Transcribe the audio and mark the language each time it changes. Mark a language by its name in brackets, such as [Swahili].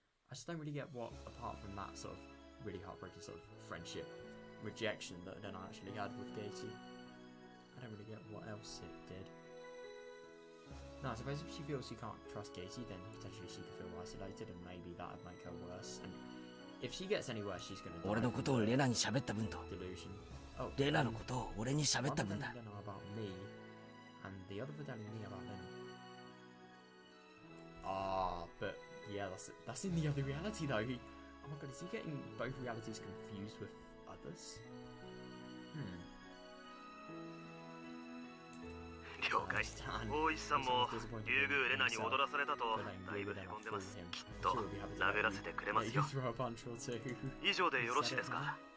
[English] I just don't really get what, apart from that sort of really heartbreaking sort of friendship rejection that Rena actually had with Keiichi, I don't really get what else it did. No, I suppose if she feels she can't trust Keiichi, then potentially she could feel isolated, and maybe that would make her worse. And if she gets any worse, she's gonna die. [Japanese] 俺のことをレナに喋った分と、レナのことを俺に喋った分だ。 [English] About me, and the other for telling me about Rena. Ah, but yeah, that's in the other reality though. Oh my god, is he getting both realities confused with others? [Japanese] 了解。大石さんも竜宮レナに踊らされたとだいぶへこんでます。きっと殴らせてくれますよ。以上でよろしいですか？